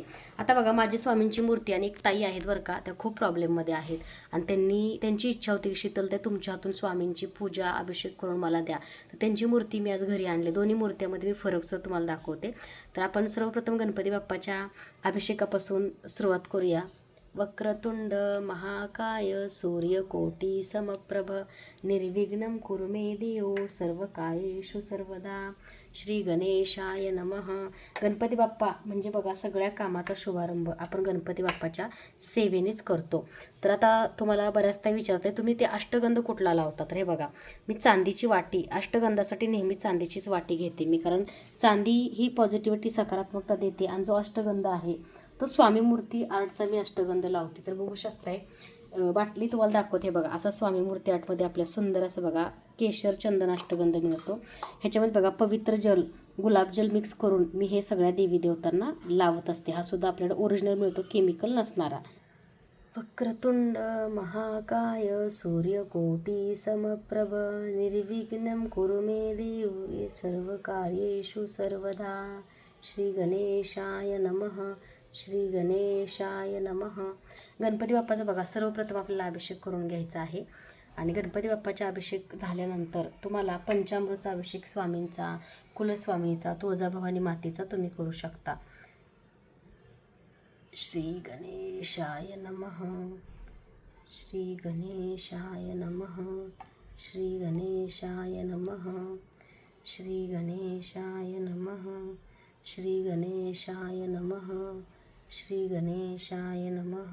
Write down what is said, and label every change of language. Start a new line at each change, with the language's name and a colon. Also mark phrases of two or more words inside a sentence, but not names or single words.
Marathi: आता बघा माझी स्वामींची मूर्ती आणि एक ताई आहेत बरं का, त्या खूप प्रॉब्लेममध्ये आहेत आणि त्यांची इच्छा होती की शीतलताई तुमच्या हातून स्वामींची पूजा अभिषेक करून मला द्या, तर त्यांची मूर्ती मी आज घरी आणली। दोन्ही मूर्त्यामध्ये मी फरकसुद्धा तुम्हाला दाखवते। तर आपण सर्वप्रथम गणपती बाप्पाच्या अभिषेकापासून सुरुवात करूया।
Sanskrit: वक्रतुंड महाकाय सूर्यकोटी समप्रभ निर्विघ्नं कुरु मे देव सर्वकार्येषु सर्वदा। श्री गणेशाय नमः।
Marathi: गणपती बाप्पा म्हणजे बघा सगळ्या कामाचा शुभारंभ आपण गणपती बाप्पाच्या सेवेनेच करतो। तर आता तुम्हाला बऱ्याचदा विचारते तुम्ही ते अष्टगंध कुठला लावता, तर हे बघा मी चांदीची वाटी, अष्टगंधासाठी नेहमी चांदीचीच वाटी घेते मी, कारण चांदी ही पॉझिटिव्हिटी सकारात्मकता देते आणि जो अष्टगंध आहे तो स्वामी मूर्ती आर्टचा मी अष्टगंध लावते। तर बघू शकताय बाटली तुम्हाला दाखवते बघा, असा स्वामी मूर्ती आर्टमध्ये आपल्या सुंदर असं बघा केशर चंदन अष्टगंध मिळतो। ह्याच्यामध्ये बघा पवित्र जल गुलाबजल मिक्स करून मी हे सगळ्या देवी देवतांना लावत असते, हा सुद्धा आपल्याला ओरिजिनल मिळतो केमिकल नसणारा।
Sanskrit: वक्रतुंड महाकाय सूर्यकोटी समप्रभ निर्विघ्नं कुरु मे देव सर्वकार्येषु सर्वदा। श्री गणेशाय नमः। श्री गणेशाय नमः।
Marathi: गणपती बाप्पाचा बघा सर्वप्रथम आपल्याला अभिषेक करून घ्यायचा आहे आणि गणपती बाप्पाचा अभिषेक झाल्यानंतर तुम्हाला पंचामृतचा अभिषेक स्वामींचा, कुलस्वामीचा, तुळजाभवानी मातेचा तुम्ही करू शकता।
Sanskrit: श्री गणेशाय नमः। श्री गणेशाय नमः। श्री गणेशाय नमः. श्री गणेशाय नमः. श्री गणेशाय नमः. श्री गणेशाय नमः.